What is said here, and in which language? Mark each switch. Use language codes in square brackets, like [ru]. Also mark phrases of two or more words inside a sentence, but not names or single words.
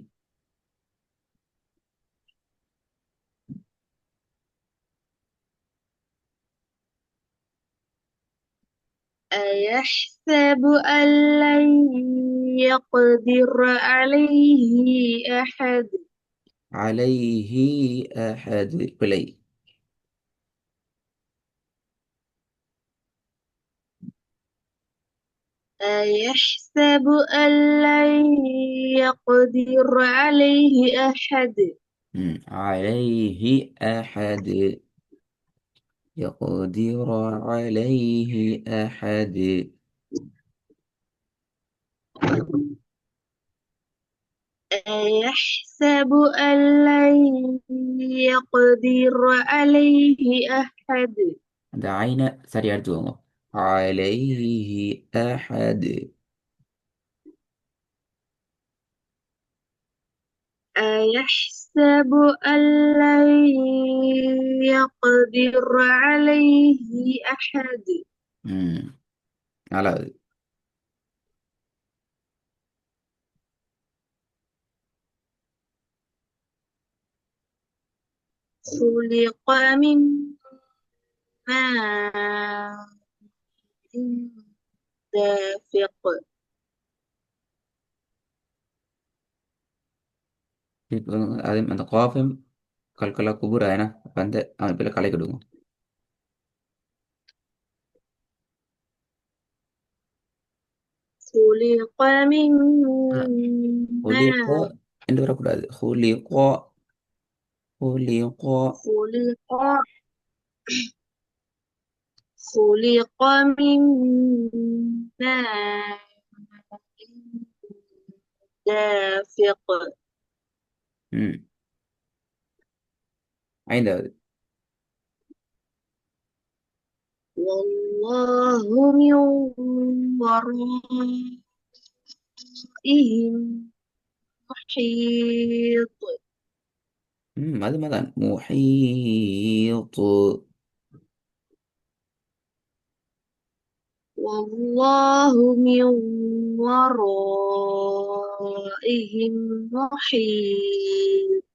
[ar] أيحسب أن لن يقدر عليه أحد. عليه أحد பிழை. أيحسب أن لن يقدر عليه أحد. عليه أحد. يقدر عليه أحد. أيحسب أن لن يقدر عليه أحد. [ta] அந்த ஐனை சரியா எடுத்துக்கோங்க. [ar] عليه أحد. أيحسب أن لن يقدر عليه أحد. [ta] ம் நாலாவது. [ar] خلق من ماء دافق. [ta] இப்போ அது அந்த காஃபும் [ar] قلقلة كبرى [ta] ஏன்னா அப்போ அந்த அமைப்பில் கலைக்கிடுவோம். [ar] خلق من ஹுலிகோ ماء. [ta] என்று வரக்கூடாது. ஹுலிகோ. ஹுலிகோ. [ar] خلق خلق من ماء دافق. [ta] ம் ஐந்தாவது. [ar] والله من ورائهم محيط. அது மதான் முஹீத். والله من ورائهم محيط.